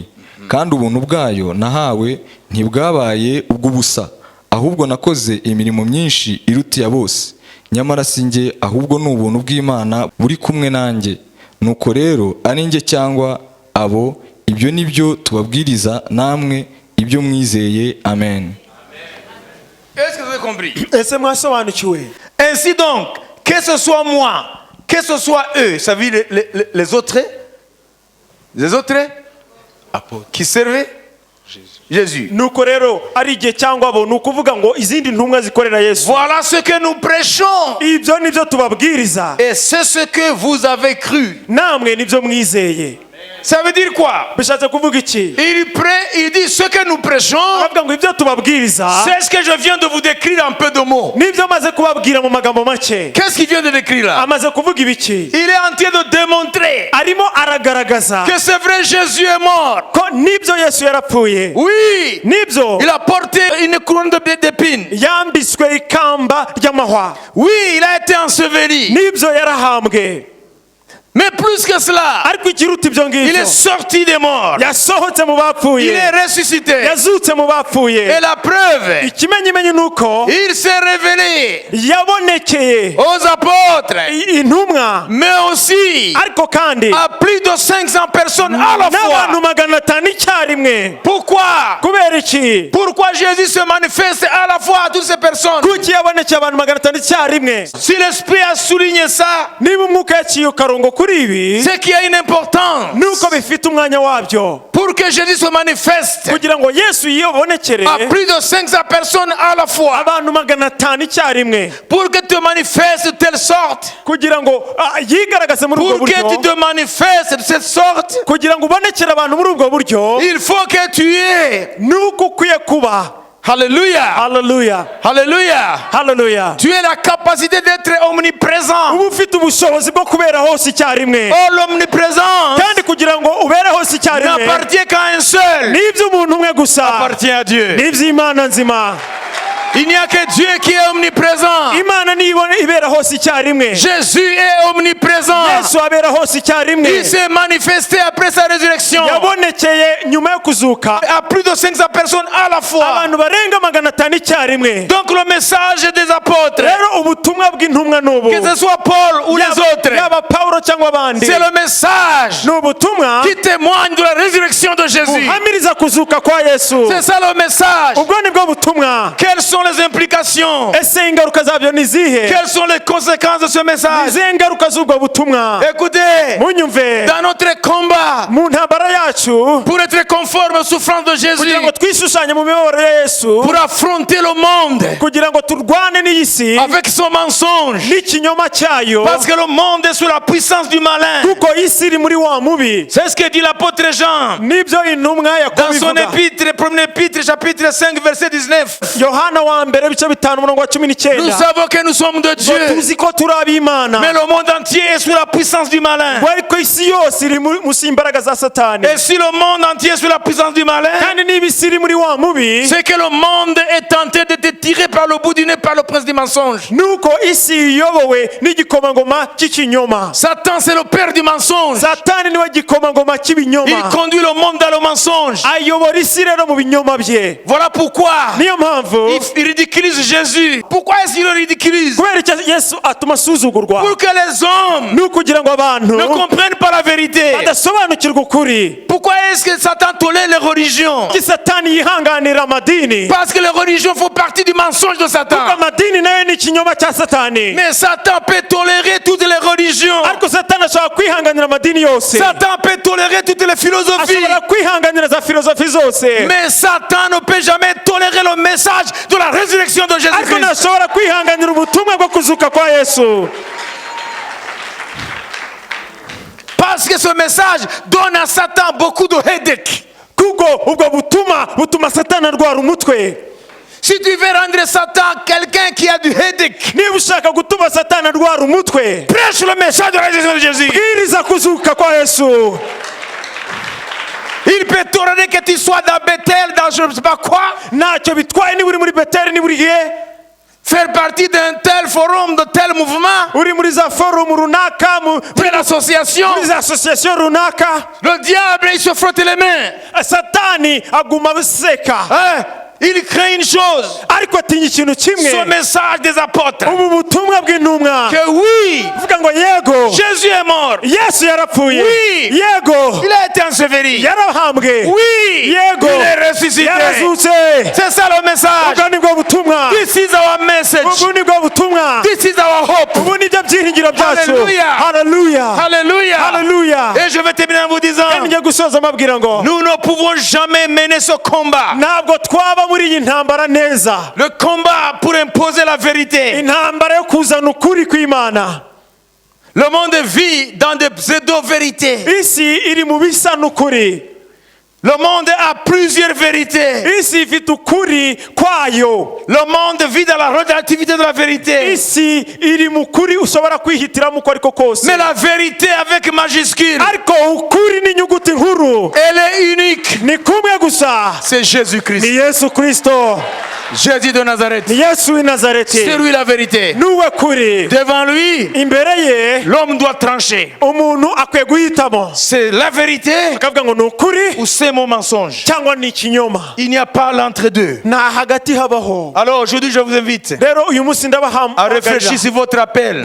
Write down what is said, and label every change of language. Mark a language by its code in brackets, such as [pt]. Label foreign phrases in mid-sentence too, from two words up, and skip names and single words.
[rw] Kandi ubuntu bwayo nahawe ntibwabaye ubw'ubusa. Ahubwo nakoze imirimo myinshi irutiya bose. Nyamara sinjye ahubwo ni ubuntu bw'Imana buri kumwe nanjye. Nuko rero ari njye cyangwa abo ibyo nibyo tubabwiriza namwe ibyo mwizeye. Amen. [fr] Est-ce que vous avez compris? [rw] Ese mwasobanukiwe? [fr] Ainsi donc, que ce soit moi, que ce soit eux, ça veut dire les autres apôtres qui servaient Jésus. Jésus. [rw] nuko rero ari igihe cyangwa bo ni ukuvuga ngo izindi ntumwa zikorera Yesu. [fr] Voilà ce que nous prêchons. [rw] Ibyo nibyo tubabwiriza, [fr] Et c'est ce que vous avez cru. [rw] namwe nibyo mwizeye. [fr] Ça veut dire quoi? [rw] Bishatse kuvuga iki? [fr] Il dit ce que nous prêchons, [rw] Avuga ngo ibyo tubabwiriza [fr] c'est ce que je viens de vous décrire en peu de mots. [rw] nibyo amaze kubabwira mu magambo make. [fr] Qu'est-ce qu'il vient de décrire là? [rw] Amaze kuvuga ibiki? [fr] Il est en train de démontrer [rw] Arimo aragaragaza [fr] que c'est vrai, Jésus est mort. [rw] ko nibyo Yesu yarapfuye. [fr] Oui, [rw] Nibyo [fr] il a porté une couronne d'épines. [rw] yambitswe ikamba ry'amahwa. [fr] Oui, il a été enseveli. [rw] Nibyo yarahambwe. [fr] Mais plus que cela, [rw] Ariko ikiruta ibyo [fr] il est [rw] ngibyo, [fr] sorti des morts. [rw] yasohotse mu [fr] Il [rw] bapfuye, [fr] est ressuscité. [rw] yazutse mu bapfuye. [fr] Et la preuve, [rw] Ikimenyimenyi ni uko [fr] il s'est révélé [rw] yabonekeye [fr] aux apôtres, [rw] intumwa, [fr] mais aussi [rw] ariko kandi [fr] à plus de 500 personnes à la [rw] n'abantu [fr] fois. [rw] 500 icyarimwe. [fr] Pourquoi? [rw] Kubera iki? [fr] Pourquoi Jésus se manifeste à la fois à toutes ces personnes? [rw] Kuki yabonekeye abantu 500 icyarimwe? [fr] Si l'Esprit a souligné ça, [rw] Niba umwuka yaciye akarongo kuri ibi, [fr] c'est qu'il y a une importance. [rw] nuko bifite umwanya wabyo, [fr] Pour que Jésus se manifeste [rw] kugira ngo Yesu yibonekere [fr] à plus de 500 personnes à la fois, [rw] abantu 500 icyarimwe, [fr] pour que tu te manifestes de telle sorte, [rw] kugira ngo yigaragaze muri ubwo [fr] pour que [rw] buryo, [fr] tu te manifestes de cette sorte, [rw] kugira ngo ubonekere abantu muri ubwo buryo, [fr] il faut que tu aies. [rw] nuko ukwiye kuba. [fr] Alléluia. [rw] Haleluya, [fr] Alléluia. [rw] haleluya. [fr] Tu as la capacité d'être omniprésent. [rw] Uba ufite ubushobozi bwo kubera hose icyarimwe, [fr] Oh, l'omniprésence [rw] kandi kugira ngo ubere hose icyarimwe [fr] n'appartient qu'à un seul. [rw] n'iby'umuntu umwe gusa, [fr] Appartient à Dieu. [rw] n'iby'Imana nzima. [fr] Il n'y a que Dieu qui est omniprésent. [rw] Imana niyo ibera hose icyarimwe. [fr] Jésus est omniprésent. [rw] Yesu abera hose icyarimwe. [fr] Il s'est manifesté après sa résurrection [rw] Yabonekeye nyuma yo kuzuka [fr] à plus de 500 personnes à la fois. [rw] abantu barenga 500 icyarimwe. [fr] Donc le message des apôtres, [rw] Rero ubutumwa bw'intumwa n'ubu, [fr] que ce soit Paul ou les autres, [rw] yaba Pawulo cyangwa abandi, [fr] c'est le message [rw] ni ubutumwa [fr] qui témoigne de la résurrection de Jésus. [rw] buhamiriza kuzuka kwa Yesu. [fr] C'est ça le message. [rw] Ubwo ni bwo butumwa. [fr] Quelles sont les implications? [rw] Ese ingaruka zabyo ni izihe? [fr] Quelles sont les conséquences de ce [rw] Ni [fr] message? [rw] izihe ngaruka z'ubwo butumwa? [fr] Écoutez, [rw] Munyumve, [fr] dans notre combat, [rw] mu ntambara yacu, [fr] pour être conforme aux souffrances de Jésus, [rw] kugira ngo twishushanye mu mibabaro ya Yesu, [fr] pour affronter le monde [rw] kugira ngo turwane n'iyi si [fr] avec son mensonge, [rw] n'ikinyoma cyayo, [fr] parce que le monde est sous la puissance du malin. [rw] kuko isi iri muri wa mubi. [fr] C'est ce que dit l'apôtre Jean [rw] Nibyo intumwa [fr] dans son [rw] yakobo ivuga. [fr] épître, premier épître, chapitre 5, verset 19. [rw] Yohana wa mbere ibice 5 umurongo wa Nous 19. [fr] savons que nous sommes de [rw] Ngo [fr] Dieu, [rw] tuzi ko turi ab'Imana, [fr] mais le monde entier est sous la puissance du malin. [rw] ngo ariko isi yose iri munsi y'imbaraga za Satani. [fr] Et si le monde entier est sous la puissance du malin, [rw] Kandi niba isi iri muri wa mubi, [fr] c'est que le monde est tenté de te tirer par le bout du nez par le prince du mensonge. [rw] nuko isi iyobowe n'igikomangoma cy'ikinyoma. [fr] Satan, c'est le père du mensonge. [rw] Satani niwe gikomangoma [fr] Il [rw] cy'ibinyoma, [fr] conduit le monde dans le mensonge. [rw] ayobora isi rero mu binyoma bye. [fr] Voilà pourquoi [rw] Niyo mpamvu [fr] il ridiculise Jésus. Pourquoi est-ce qu'il le ridiculise? [rw] kubera icyo Yesu atuma asuzugurwa, [fr] Pour que les hommes [rw] ni ukugira ngo abantu [fr] ne comprennent pas la vérité. [rw] badasobanukirwa ukuri. [fr] Pourquoi est-ce que Satan tolère les religions? [rw] Ki Satani yihanganira amadini, [fr] Parce que les religions font partie du mensonge de [rw] kuko [fr] Satan. [rw] amadini nayo ni ikinyoma cya Satani. [fr] Mais Satan peut tolérer toutes les religions. [rw] Ariko Satani ashobora kwihanganira amadini yose, [fr] Satan peut tolérer toutes les philosophies. [rw] ashobora kwihanganira za filozofi zose, [fr] Mais Satan ne peut jamais tolérer le message de la résurrection de [rw] ariko [fr] Jésus-Christ. [rw] ntashobora kwihanganira ubutumwa bwo kuzuka kwa Yesu, [fr] Parce que ce message donne à Satan beaucoup de headache. [rw] kuko ubwo butuma Satani arwara umutwe. [fr] Si tu veux rendre Satan quelqu'un qui a du headache, [rw] Niba ushaka gutuma Satani arwara umutwe, [fr] prêche le message de la résurrection de Jésus. [rw] bwiriza kuzuka kwa Yesu. [fr] Il peut tolérer que tu sois dans Bethel, dans je ne sais pas quoi, [rw] Ntacyo bitwaye niba uri muri Beteli, niba uri he, [fr] faire partie d'un tel forum, de tel mouvement, [rw] uri muri za forumu runaka, [fr] telle association. [rw] muri za asosiyasiyo runaka. [fr] Le diable, il se frotte les mains. [rw] Satani aguma abiseka, [fr] Hein? Il craint une chose, [rw] ariko atinya ikintu [fr] ce [rw] kimwe, [fr] message des apôtres, [rw] ubu butumwa bw'intumwa, [fr] que oui, [rw] uvuga ngo yego [fr] Jésus est mort, [rw] Yesu yarapfuye, [fr] Oui. [rw] yego [fr] il a été enseveli, [rw] yarahambwe, [fr] oui, [rw] yego [fr] il est ressuscité. [rw] yarazutse. [fr] C'est ça le message. [rw] Ubwo nibwo butumwa, [en] This is our message. [rw] ubu nibwo butumwa, [en] This is our hope. [rw] ubu nibyo ibyiringiro byacu. [en] Hallelujah. Hallelujah. [fr] Alléluia. [en] Hallelujah. [fr] Et je vais terminer en vous disant, [rw] kandi njye gusoza mabwira ngo [fr] nous ne pouvons jamais mener ce combat. [rw] ntabwo twaba muri iyi ntambara neza, [fr] Le combat pour imposer la vérité. [rw] intambara yo kuzana ukuri kw'Imana. [fr] Le monde vit dans des pseudo-vérités. [rw] isi iri mu bisa n'ukuri. [fr] Le monde a plusieurs vérités. [rw] isi ifite ukuri kwayo. [fr] Le monde vit dans la relativité de la vérité. [rw] isi iri mu kuri ushobora kwihitiramo uko ariko kose, [fr] Mais la vérité avec majuscule, [rw] ariko ukuri n'inyuguti nkuru [fr] elle est unique. [rw] ni kumwe gusa, [fr] C'est [rw] ni [fr] Jésus-Christ. [rw] Yesu Kristo. [fr] Jésus de Nazareth. [rw] ni Yesu w'i Nazareti. [fr] C'est lui la vérité. [rw] niwe kuri. [fr] Devant lui, [rw] imbere ye [fr] l'homme doit trancher. [rw] umuntu akwiye guhitamo, [fr] C'est la vérité [rw] akavuga ngo ni ukuri [fr] ou c'est mon mensonge. [rw] cyangwa ni ikinyoma. [fr] Il n'y a pas l'entre-deux. [rw] nta hagati habaho. [fr] Alors aujourd'hui, je vous invite [rw] rero uyu munsi [fr] à [rw] ndabahamagarira [fr] réfléchir sur votre appel.